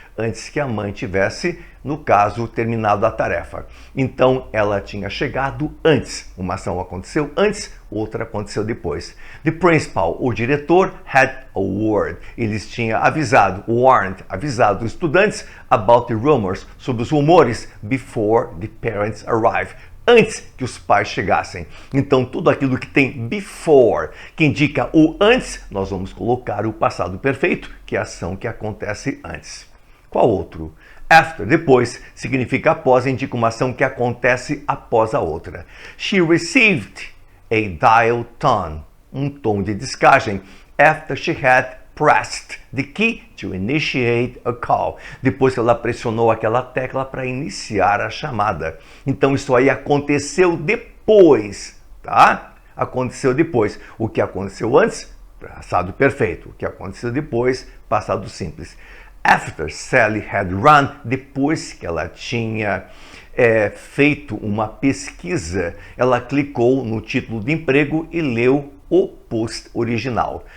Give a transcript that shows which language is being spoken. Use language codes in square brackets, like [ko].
[pt] Antes que a mãe tivesse, no caso, terminado a tarefa. Então, ela tinha chegado antes. Uma ação aconteceu antes, outra aconteceu depois. [en] The principal, [pt] o diretor, [en] had a word. [pt] Eles tinham warned, avisado os estudantes [en] about the rumors, [pt] sobre os rumores, [en] before the parents arrive. [pt] Antes que os pais chegassem. Então, tudo aquilo que tem before, que indica o antes, nós vamos colocar o passado perfeito, que é a ação que acontece antes. Qual outro? After, depois, significa após, indica uma ação que acontece após a outra. [en] She received a dial tone, [pt] um tom de descagem, [en] after she had pressed the key to initiate a call. [pt] Depois que ela pressionou aquela tecla para iniciar a chamada. Então isso aí aconteceu depois, tá? Aconteceu depois. O que aconteceu antes, passado perfeito. O que aconteceu depois, passado simples. [en] After Sally had run, [pt] depois que ela tinha feito uma pesquisa, ela clicou no título de emprego e leu o post original.